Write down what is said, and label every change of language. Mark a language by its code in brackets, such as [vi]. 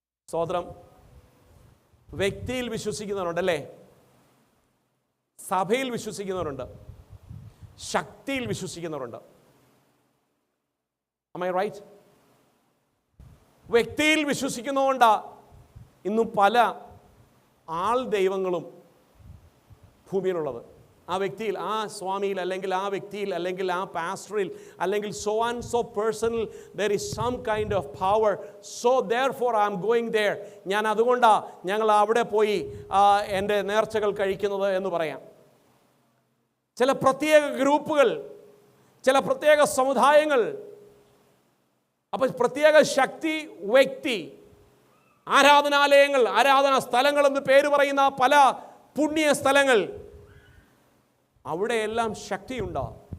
[ml] സ്തോത്രം. വ്യക്തിയിൽ വിശ്വസിക്കുന്നവരുണ്ടല്ലേ, സഭയിൽ വിശ്വസിക്കുന്നവരുണ്ട്, ശക്തിയിൽ വിശ്വസിക്കുന്നവരുണ്ട്. [en] Am I right? [ml] വ്യക്തിയിൽ വിശ്വസിക്കുന്നതുകൊണ്ടാ ഇന്നും പല ആൾ ദൈവങ്ങളും ഭൂമിയിലുള്ളത്. ആ വ്യക്തിയിൽ, ആ സ്വാമിയിൽ, അല്ലെങ്കിൽ ആ വ്യക്തിയിൽ, അല്ലെങ്കിൽ ആ പാസ്റ്ററിൽ, അല്ലെങ്കിൽ [en] so and so personal there is some kind of power, so therefore I am going there. [ml] ഞാൻ അതുകൊണ്ടാണ് ഞങ്ങൾ അവിടെ പോയി എൻ്റെ നേർച്ചകൾ കഴിക്കുന്നത് എന്ന് പറയാം. ചില പ്രത്യേക ഗ്രൂപ്പുകൾ, ചില പ്രത്യേക സമുദായങ്ങൾ, അപ്പോൾ പ്രത്യേക ശക്തി, വ്യക്തി, ആരാധനാലയങ്ങൾ, ആരാധനാ സ്ഥലങ്ങൾ എന്ന് പേര് പറയുന്ന പല പുണ്യ സ്ഥലങ്ങൾ, അവിടെയെല്ലാം ശക്തിയുണ്ടാവും.